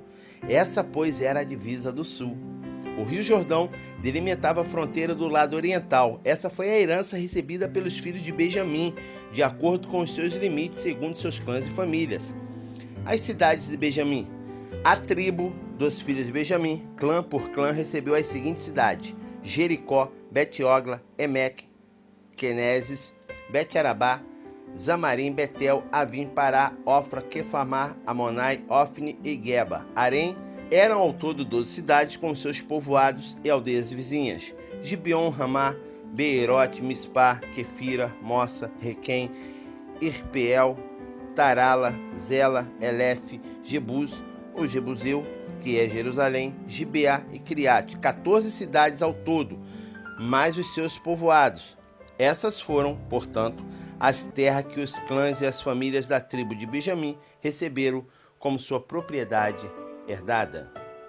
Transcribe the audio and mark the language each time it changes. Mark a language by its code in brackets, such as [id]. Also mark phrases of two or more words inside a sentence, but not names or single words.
[pt] Essa, pois, era a divisa do sul. O Rio Jordão delimitava a fronteira do lado oriental. Essa foi a herança recebida pelos filhos de Benjamim, de acordo com os seus limites, segundo seus clãs e famílias. As cidades de Benjamim. A tribo dos filhos de Benjamim, clã por clã, recebeu as seguintes cidades: Jericó, Bet-Ogla, Emeque, Queneses, Bet-Arabá, Zamarim, Betel, Avim, Pará, Ofra, Quefamá, Amonai, Ofne e Geba. Arém. Eram ao todo 12 cidades com seus povoados e aldeias vizinhas: Gibeon, Ramá, Beerote, Mispá, Quefira, Mossa, Requém, Irpeel, Tarala, Zela, Elefe, Jebus, ou Jebuseu, que é Jerusalém, Gibeá e Criate. 14 cidades ao todo, mais os seus povoados. Essas foram, portanto, as terras que os clãs e as famílias da tribo de Benjamim receberam como sua propriedade herdada.